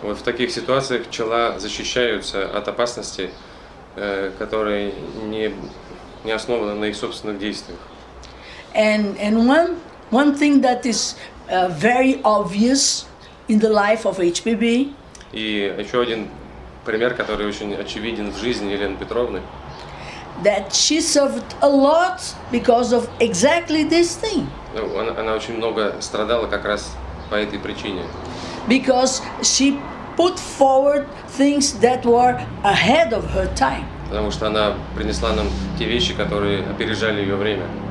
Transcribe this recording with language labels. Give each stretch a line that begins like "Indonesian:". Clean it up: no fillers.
Russian: Вот в таких ситуациях чела защищаются от опасности, которые не основаны на их собственных действиях.
English: And one thing that is very obvious in the life of HPB.
Russian: И еще один пример, который очень очевиден в жизни Елены Петровны.
English: That she suffered a lot because of exactly this thing.
Russian: Она очень много страдала как раз по этой причине.
English: Because she put forward things that were ahead of her time.
Russian: Потому что она принесла нам те вещи, которые опережали ее время.